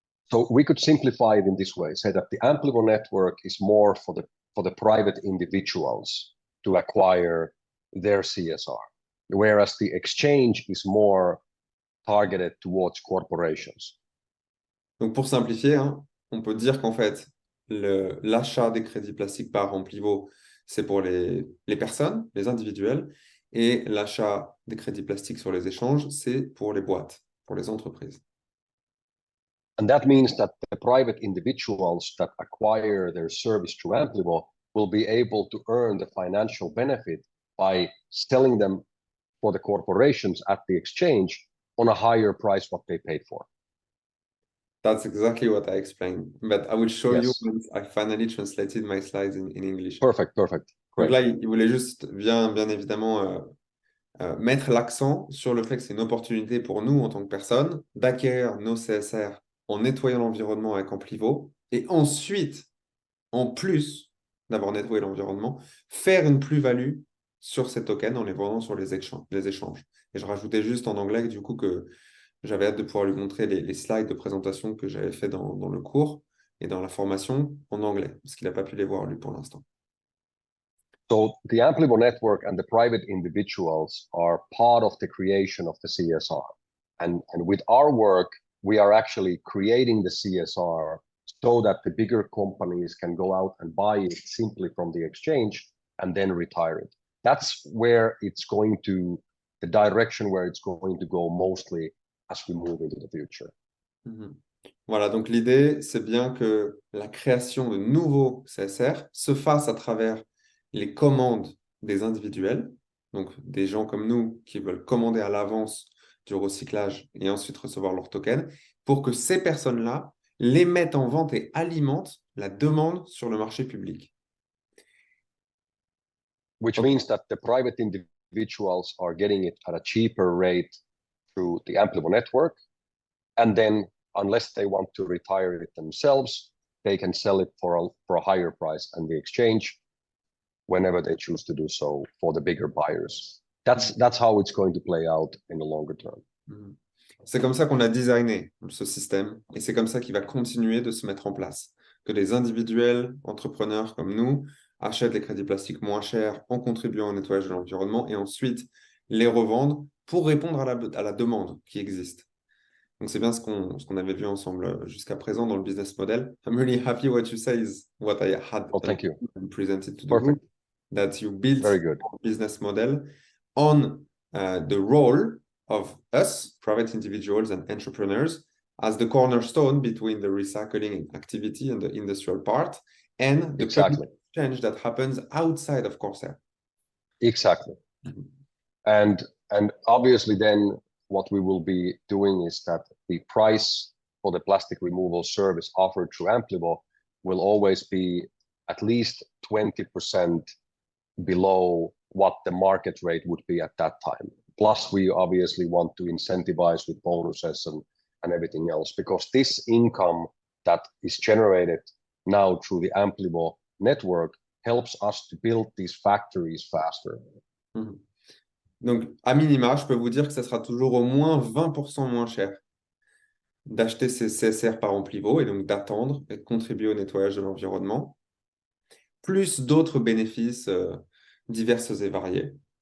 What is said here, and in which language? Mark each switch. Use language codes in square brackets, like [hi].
[en] So we could simplify it in this way, say that the Amplivo network is more for the private individuals to acquire their CSR, whereas the exchange is more targeted towards corporations. [fr] Donc pour simplifier, hein, on peut dire qu'en fait, l'achat des crédits plastiques par Amplivo, c'est pour les personnes, les individuels, et l'achat des crédits plastiques sur les échanges, c'est pour les boîtes, pour les entreprises. [en] And that means that the private individuals that acquire their service through Amplivo will be able to earn the financial benefit by selling them for the corporations at the exchange on a higher price what they paid for. That's exactly what I explained. But I will show you Yes. once I finally translated my slides in English. Perfect. [fr] Donc [en] Great. [fr] là, il voulait juste bien évidemment mettre l'accent sur le fait que c'est une opportunité pour nous en tant que personnes d'acquérir nos CSR en nettoyant l'environnement avec Amplivo et ensuite, en plus d'avoir nettoyé l'environnement, faire une plus-value sur ces tokens en les vendant sur les échanges. Et je rajoutais juste en anglais du coup que j'avais hâte de pouvoir lui montrer les slides de présentation que j'avais fait dans le cours et dans la formation en anglais, parce qu'il n'a pas pu les voir lui pour l'instant. [en] So the Amplivo network and the private individuals are part of the creation of the CSR. And with our work, we are actually creating the CSR so that the bigger companies can go out and buy it simply from the exchange and then retire it. That's where it's going to, the direction where it's going to go mostly as we move into the future. Mhm. [fr] Voilà, donc l'idée, c'est bien que la création de nouveaux CSR se fasse à travers les commandes des individuels, donc des gens comme nous qui veulent commander à l'avance du recyclage et ensuite recevoir leur token, pour que ces personnes-là les mettent en vente et alimentent la demande sur le marché public. [en] Which means that the private individuals are getting it at a cheaper rate through the Amplivo network. And then, unless they want to retire it themselves, they can sell it for a higher price and the exchange whenever they choose to do so for the bigger buyers. That's how it's going to play out in the longer term. [fr] C'est comme ça qu'on a designé ce système et c'est comme ça qu'il va continuer de se mettre en place. Que les individuels, entrepreneurs comme nous, achètent les crédits plastiques moins chers en contribuant au nettoyage de l'environnement et ensuite les revendent pour répondre à la demande qui existe. Donc, c'est bien ce qu'on avait vu ensemble jusqu'à présent dans le business model. [en] I'm really happy what you say is what I had thank you. presented to the Perfect. group, that you built Very good. a business model on the role of us, private individuals and entrepreneurs, as the cornerstone between the recycling activity and the industrial part, and the Exactly. change that happens outside of Corsair. Exactly. And obviously then what we will be doing is that the price for the plastic removal service offered through Amplivo will always be at least 20% below what the market rate would be at that time. Plus, we obviously want to incentivize with bonuses and everything else, because this income that is generated now through the Amplivo network helps us to build these factories faster. Mm-hmm. [fr] Donc, à minima, je peux vous dire que ça sera toujours au moins 20% moins cher d'acheter ces CSR par Amplivo et donc d'attendre et de contribuer au nettoyage de l'environnement, plus d'autres bénéfices divers et variés.